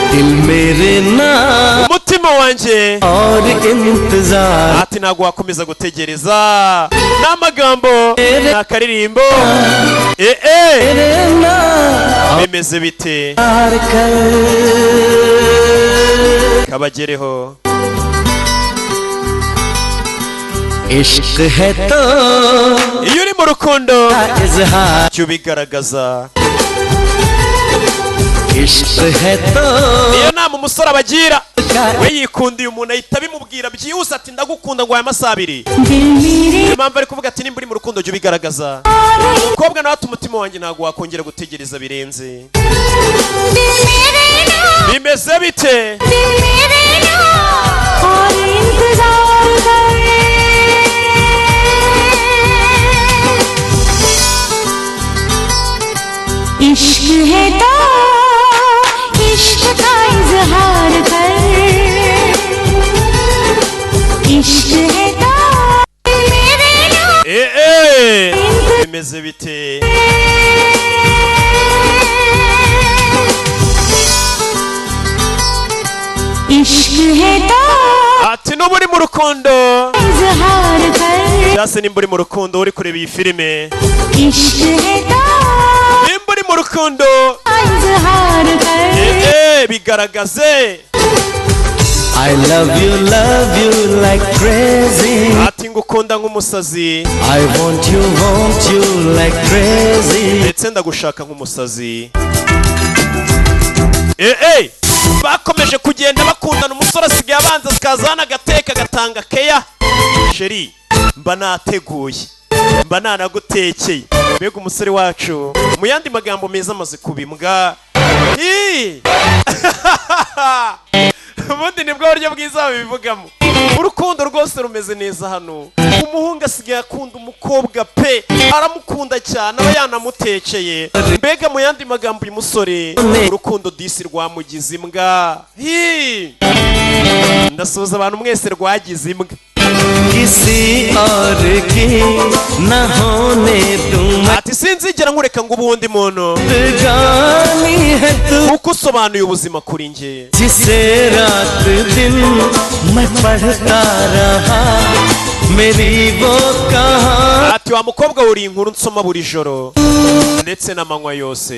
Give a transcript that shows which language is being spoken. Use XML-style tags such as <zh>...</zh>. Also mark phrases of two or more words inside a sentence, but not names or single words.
<rw>Umutima wanjye ati ntago wakomeza gutegereza. N'amagambo n'akaririmbo. Bimeze bite? Kabagereho.</rw> <hi>इश्क है तो</hi> <rw>iyo uri mu rukundo cyo bigaragaza.</rw> <hi>इश्क है तो</hi> <rw>iyo nama umusore abagira we yikundiye umuntu ahita bimubwira byihuse ati ndagukunda ngo aya masaha abiri. Impamvu ari kuvuga ati nimba uri mu rukundo cyo bigaragaza. Umukobwa nawe ati umutima wanjye ntago wakongera gutegereza birenze. Bimeze bite?</rw> <hi>इश्क है तो इश्क का इजहार कर. इश्क है तो मेरे नाम</hi> <rw>bimeze bite?</rw> <hi>इश्क है तो</hi> <rw>ati nuba uri mu rukundo</rw> <hi>इजहार कर.</hi> <rw>cyase nimba uri mu rukundo uri kureba iyi filime.</rw> <hi>इश्क है तो</hi> <rw>nimba uri mu rukundo</rw> <hi>इजहार कर.</hi> <rw>bigaragaze.</rw> <en>I love you like crazy.</en> <rw>ati ngukunda nk'umusazi.</rw> <en>I want you like crazy.</en> <rw>ndetse ndagushaka nk'umusazi. bakomeje kugenda bakundana. Umusore asigaye abanza zikazana agateka gatanga keya. Sheri mba nateguye mba nanagutekeye. Mbega umusore wacu mu yandi magambo meza amaze kubimbwa. Ubundi nibwo buryo bwiza babivugamo. Urukundo rwose rumeze neza hano. Umuhungu asigaye akunda umukobwa pe, aramukunda cyane aba yanamutekeye. Mbega mu yandi magambo uyu musore urukundo disi rwamugize imbwa. Ndasuhuza abantu mwese rwagize imbwa.</rw> <hi>किसी और की न होने दूँ.</hi> <rw>ati sinzigera nkureka ngo ubundi muntu</rw> <hi>गानी है तू</hi> <rw>uko usobanuye ubuzima kuri njye.</rw> <hi>जिसे रात दिन मैं पढ़ता रहा मेरी वो कहानी.</hi> <rw>ati wa mukobwa uri inkuru nsoma buri joro ndetse n'amanywa yose.</rw>